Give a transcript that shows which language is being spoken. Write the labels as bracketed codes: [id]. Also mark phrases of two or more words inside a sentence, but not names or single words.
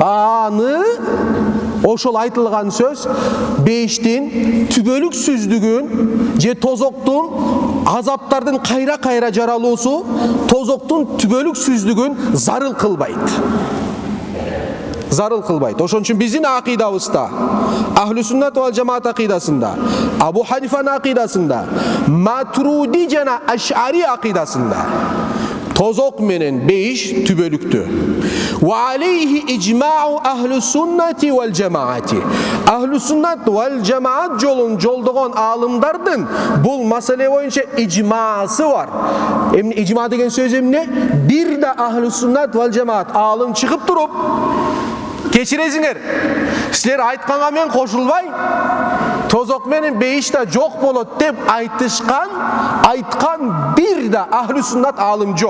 [ky] Ошол айтылган сөз бейиштин түбөлүксүздүгүн же тозоктун азаптардын кайра жаралуусу тозоктун түбөлүксүздүгүн зарыл кылбайт. Ошон үчүн биздин акыйдабызда, [ar] أهل السنة والجماعة [ky] акыйдасында, Абу Ханифанын акыйдасында, Матуриди жана Аш'ари акыйдасында тозок менен бейиш түбөлүктүү. [ar] وعليه إجماع أهل السنة والجماعة. أهل السنة والجماعة [ky] жолун жолдогон аалымдардын бул маселе боюнча ижмасы бар. Эмне ижма деген сөз эмне? Бир да [ar] أهل السنة والجماعة [ky] аалым чыгып туруп, кечиресиңер, силер айтканга мен кошулбай, тозок менен бейиш да жок болот деп айткан бир да [ar] أهل السنة [ky] аалым жок.